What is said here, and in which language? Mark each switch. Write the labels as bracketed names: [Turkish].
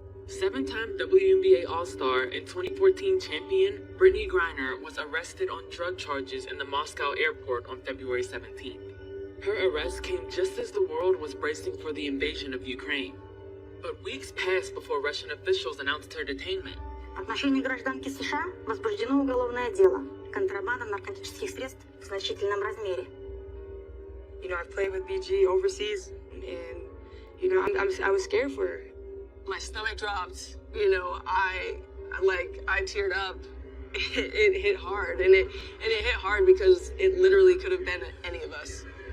[English] Seven-time WNBA All-Star and 2014 champion Brittany Griner was arrested on drug charges in the Moscow airport on February 17th. Her arrest came just as the world was bracing for the invasion of Ukraine. But weeks passed before Russian officials announced her detainment. [Russian] В отношении гражданки США возбуждено уголовное дело. Контрабанда наркотических средств в значительном размере. [English] You know, I've played with BG overseas, and you know, I was scared for her. My stomach dropped. You know, I teared up. It hit hard, and it hit hard because it literally could have been any of us.